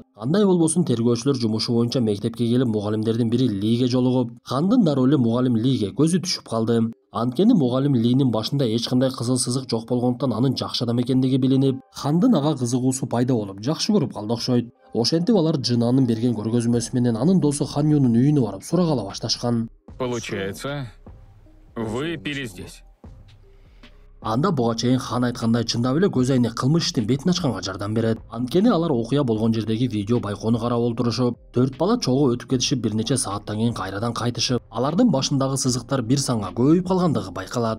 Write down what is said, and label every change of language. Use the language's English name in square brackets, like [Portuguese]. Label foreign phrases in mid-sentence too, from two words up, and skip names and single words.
[Kyrgyz] Андай болбосун тергөөчүлөр жумушу боюнча мектепке келип, мугалимдердин бири Лиге жолугуп, Хандын дароо эле мугалим Лиге көзү түшүп калды. Анткени мугалим Линин башында эч кандай кызыл сызык жок болгондуктан анын жакшы адам экендиги билинип, Хандын ага кызыгуусу пайда болуп, жакшы көрүп калды окшойт. Ошентип алар Жынанын берген көргөзмөсү менен анын досу Ханьонун үйүнө барып сурагала башташкан. [Russian] Получается, вы пили здесь. [Kyrgyz] Анда буга чейин Хан айткандай чындап эле көз айнек кылмыш иштин бетин ачканга жардам берет. Анткени алар окуя болгон жердеги видео байкоону карап олтурушуп, 4 бала чогуу өтүп кетишип, бир нече сааттан кийин кайрадан кайтышып, алардын башындагы сызыктар бир санга көбөйүп калгандыгы байкалат.